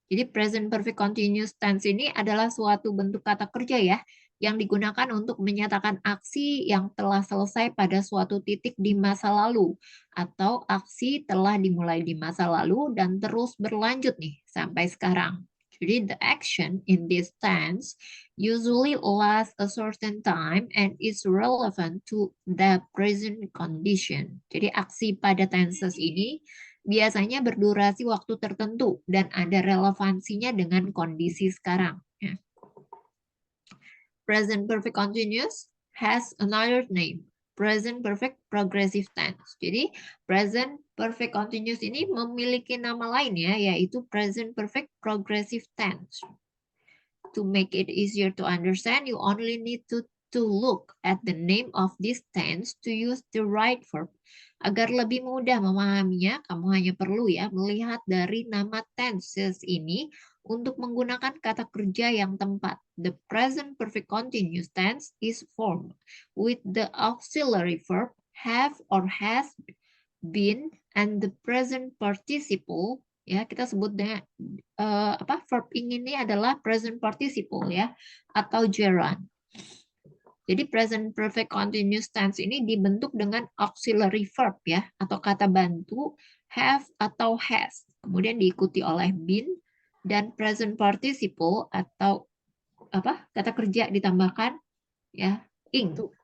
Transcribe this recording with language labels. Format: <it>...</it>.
<id>Jadi present perfect continuous tense ini adalah suatu bentuk kata kerja ya yang digunakan untuk menyatakan aksi yang telah selesai pada suatu titik di masa lalu atau aksi telah dimulai di masa lalu dan terus berlanjut nih sampai sekarang.</id> <en>Jadi the action in this tense usually lasts a certain time and is relevant to the present condition.</en> <id>Jadi aksi pada tenses ini biasanya berdurasi waktu tertentu dan ada relevansinya dengan kondisi sekarang. Ya.</id> <en>Present perfect continuous has another name.</en> <id>Present perfect progressive tense. Jadi present perfect continuous ini memiliki nama lain ya, yaitu present perfect progressive tense.</id> <en>To make it easier to understand, you only need to look at the name of this tense to use the right verb.</en> <id>Agar lebih mudah memahaminya, kamu hanya perlu ya melihat dari nama tenses ini untuk menggunakan kata kerja yang tepat.</id> <en>The present perfect continuous tense is formed with the auxiliary verb have or has been and the present participle.</en> <id>Ya, kita sebut dengan verb ini adalah present participle ya atau gerund. Jadi present perfect continuous tense ini dibentuk dengan auxiliary verb ya atau kata bantu have atau has. Kemudian diikuti oleh been dan present participle atau kata kerja ditambahkan ya ing.</id>